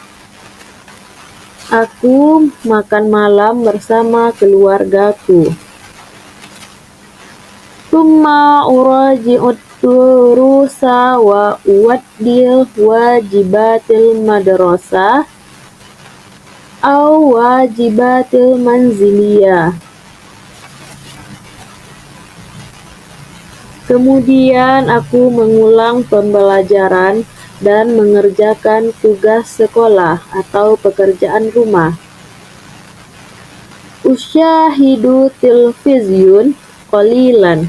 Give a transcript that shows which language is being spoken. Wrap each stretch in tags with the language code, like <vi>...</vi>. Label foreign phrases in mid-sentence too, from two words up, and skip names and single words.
<id>Aku makan malam bersama keluargaku.</id> <ar>ثم أراجع الدروس وأؤدي واجبات المدرسة أو الواجبات المنزلية.</ar> <id>Kemudian aku mengulang pembelajaran dan mengerjakan tugas sekolah atau pekerjaan rumah.</id> <ar>أشاهد التلفزيون قليلا.</ar>